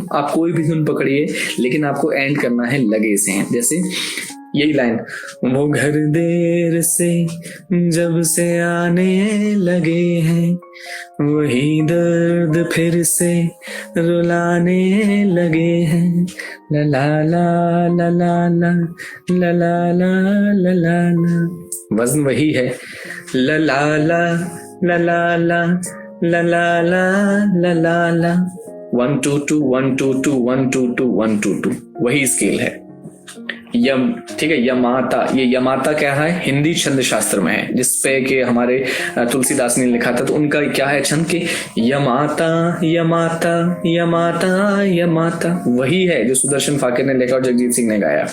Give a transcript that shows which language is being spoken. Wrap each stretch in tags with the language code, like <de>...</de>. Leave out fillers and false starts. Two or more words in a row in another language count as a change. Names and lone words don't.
<hi>आप कोई भी धुन पकड़िए, लेकिन आपको एंड करना है लगे से हैं। जैसे यही लाइन, वो घर देर से जब से आने लगे हैं, वही दर्द फिर से रुलाने लगे हैं, ला ला ला ला ला ला ला ला ला ला ला। वजन वही है, ला ला ला ला ला ला ला ला ला ला ला। 1 2 2 1 2 2 1 2 2 1 2 2, वही स्केल है। यम, ठीक है, यमाता। ये यमाता क्या है? हिंदी छंद शास्त्र में है, जिसपे कि हमारे तुलसीदास ने लिखा था। तो उनका क्या है छंद के यमाता यमाता यमाता यमाता, वही है जो सुदर्शन फाकिर ने लिखा और जगजीत सिंह ने गाया।</hi>